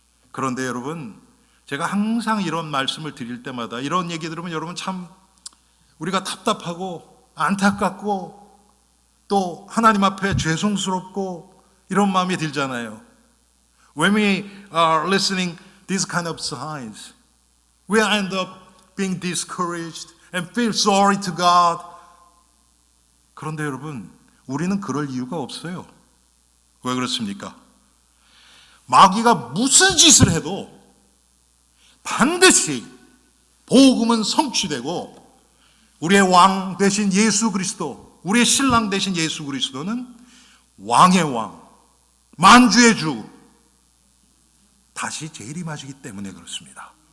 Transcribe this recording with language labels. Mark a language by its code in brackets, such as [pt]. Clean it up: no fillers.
[ko] 그런데 여러분, 제가 항상 이런 말씀을 드릴 때마다 이런 얘기 들으면 여러분 참 우리가 답답하고 안타깝고 또 하나님 앞에 죄송스럽고 이런 마음이 들잖아요. [en] When we are listening these kind of signs, we end up being discouraged and feel sorry to God. [ko] 그런데 여러분, 우리는 그럴 이유가 없어요. 왜 그렇습니까? 마귀가 무슨 짓을 해도 반드시 복음은 성취되고 우리의 왕 되신 예수 그리스도, 우리의 신랑 되신 예수 그리스도는 왕의 왕, 만주의 주, 다시 재림하시기 때문에 그렇습니다.